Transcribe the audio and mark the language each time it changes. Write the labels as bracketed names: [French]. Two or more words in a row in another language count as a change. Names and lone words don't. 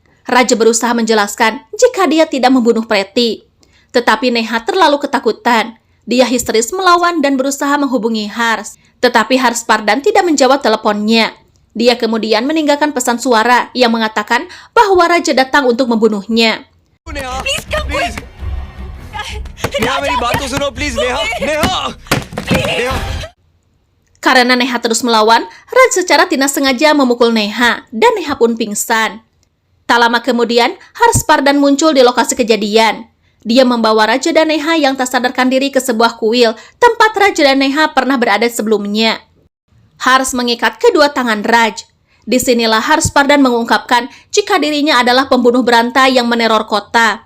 [Indonesian] Raja berusaha menjelaskan jika dia tidak membunuh Preti. Tetapi Neha terlalu ketakutan. Dia histeris melawan dan berusaha menghubungi Hars. Tetapi Hars Pardan tidak menjawab teleponnya. Dia kemudian meninggalkan pesan suara yang mengatakan bahwa Raja datang untuk membunuhnya. [Hindi] नेहा प्लीज नेहा मेरी बात तो सुनो प्लीज नेहा नेहा नेहा [Indonesian] Karena Neha terus melawan, Raj secara tidak sengaja memukul Neha, dan Neha pun pingsan. Tak lama kemudian, Harshvardhan muncul di lokasi kejadian. Dia membawa Raj dan Neha yang tak sadarkan diri ke sebuah kuil, tempat Raj dan Neha pernah berada sebelumnya. Hars mengikat kedua tangan Raj. Disinilah Harshvardhan mengungkapkan jika dirinya adalah pembunuh berantai yang meneror kota.